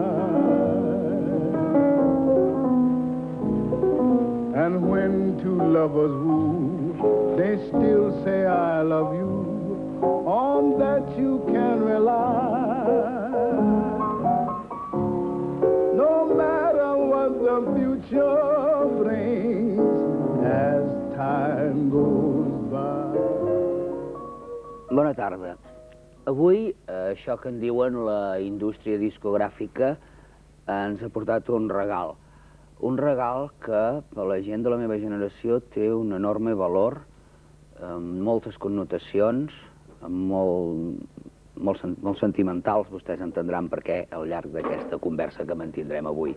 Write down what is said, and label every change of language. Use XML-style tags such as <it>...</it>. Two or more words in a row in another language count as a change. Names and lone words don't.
<en>And when two lovers woo, they still say I love you. On that you can rely. No matter what the future brings as time goes by.</en> <ca>Bona tarda. Avui, això que en diuen la indústria discogràfica ens ha portat un regal. Un regal que, per la gent de la meva generació, té un enorme valor, amb moltes connotacions, molt sentimentals, vostès entendran per què al llarg d'aquesta conversa que mantindrem avui.</ca>